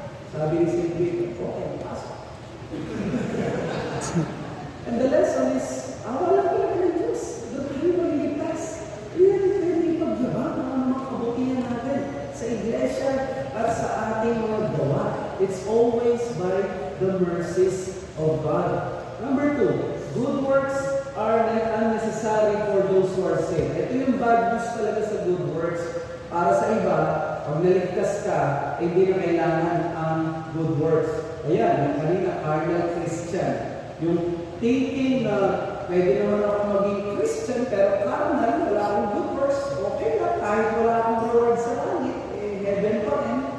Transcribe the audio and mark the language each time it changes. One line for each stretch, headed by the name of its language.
Filipino: Sabi ni St. Peter, okay, pasok.
English: And the lesson is,
Filipino: wala talaga ng Diyos. Doon tayo maliligtas. Hindi natin pwede ipagyabang ang mga kabutihan natin sa iglesia at sa ating mga gawa.
English: It's always by the mercies of God. Number 2, good works are unnecessary for those who are saved.
Filipino: Ito yung bad news talaga sa good works. Para sa iba, pag naligtas ka, hindi na kailangan ang good works. Ayan, yung kanina, carnal Christian. Yung thinking na pwede naman ako maging Christian, pero carnal, wala akong good works. Okay lang, kahit wala akong reward sa langit, heaven pa rin.